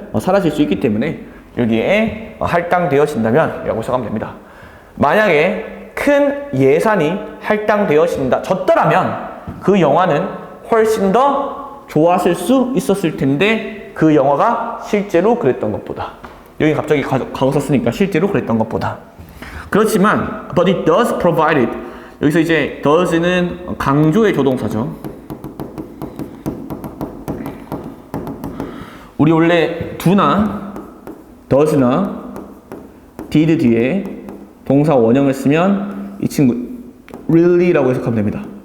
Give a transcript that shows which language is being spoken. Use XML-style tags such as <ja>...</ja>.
<ko>사라질 수 있기 때문에 여기에 할당되어진다면 라고 해석하면 됩니다. 만약에 큰 예산이 할당되어졌더라면 그 영화는 훨씬 더 좋았을 수 있었을 텐데, 그 영화가 실제로 그랬던 것보다. 여기 갑자기 과거 썼으니까 실제로 그랬던 것보다. 그렇지만</ko> <en>but it does provide it.</en> <ko>여기서 이제 does는 강조의 조동사죠. 우리 원래 do나 does나 did 뒤에 동사 원형을 쓰면 이 친구 really라고 해석하면 됩니다.</ko>